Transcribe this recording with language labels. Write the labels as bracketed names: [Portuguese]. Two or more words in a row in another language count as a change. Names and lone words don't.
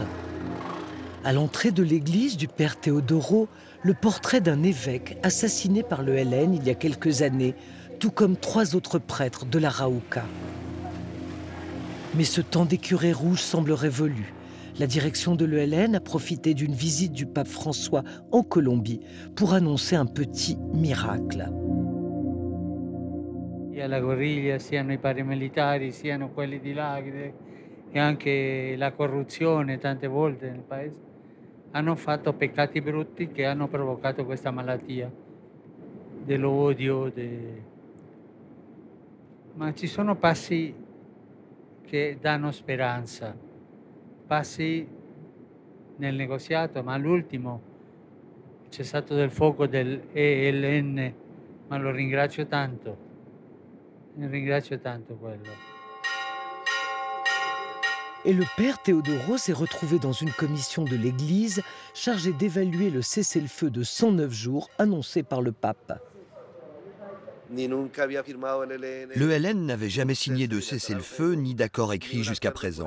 [French] À l'entrée de l'église du père Teodoro, le portrait d'un évêque assassiné par le ELN il y a quelques années, tout comme 3 autres prêtres de l'Arauca. Mais ce temps des curés rouges semble révolu. La direction de l'ELN a profité d'une visite du pape François en Colombie pour annoncer un petit miracle. [Italian] La guerriglia, siano i paramilitari, siano quelli di là, e anche la corruzione tante volte nel paese, hanno fatto peccati brutti che hanno provocato questa malattia dell'odio. Ma ci sono passi che danno speranza, passi nel negoziato, ma l'ultimo, il cessato del fuoco del ELN, ma lo ringrazio tanto. [French] Et le père Teodoro s'est retrouvé dans une commission de l'Église chargée d'évaluer le cessez-le-feu de 109 jours annoncé par le pape. L'ELN n'avait jamais signé de cessez-le-feu ni d'accord écrit jusqu'à présent.